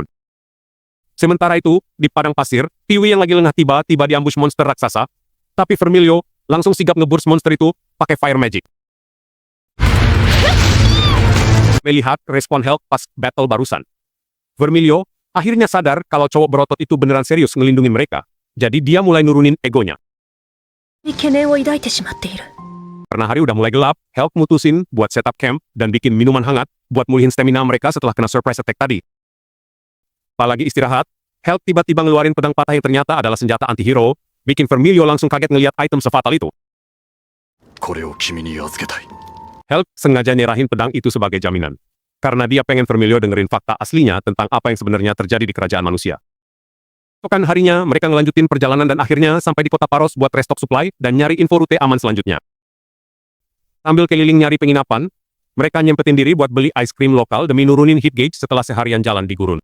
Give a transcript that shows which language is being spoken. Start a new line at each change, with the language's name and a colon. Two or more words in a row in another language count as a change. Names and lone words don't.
Indonesian: Sementara itu, di padang pasir, Tiwi yang lagi lengah tiba-tiba diambush monster raksasa, tapi Vermilio langsung sigap ngeburst monster itu pakai
English: fire magic.
Indonesian: Melihat respon Help pas battle barusan, Vermilio akhirnya sadar kalau cowok berotot itu beneran serius ngelindungin mereka, jadi dia mulai nurunin egonya.
Japanese: 懸念を抱いてしまっている。
Indonesian: Karena hari udah mulai gelap, Help mutusin buat
English: setup camp
Indonesian: dan bikin minuman hangat buat mulihin stamina mereka setelah kena
English: surprise attack
Indonesian: tadi. Apalagi istirahat, Help tiba-tiba ngeluarin pedang patah yang ternyata adalah senjata anti-hero, bikin Vermilio langsung kaget ngeliat item sefatal itu.
Japanese: これを君に預けたい。
Indonesian: Help sengaja nyerahin pedang itu sebagai jaminan. Karena dia pengen Vermilio dengerin fakta aslinya tentang apa yang sebenarnya terjadi di kerajaan manusia. Keesokan harinya, mereka ngelanjutin perjalanan dan akhirnya sampai di kota Paros buat
English: restock supply
Indonesian: dan nyari info rute aman selanjutnya. Sambil keliling nyari penginapan, mereka nyempetin diri buat beli
English: ice cream
Indonesian: lokal demi nurunin
English: heat gauge
Indonesian: setelah seharian jalan di gurun.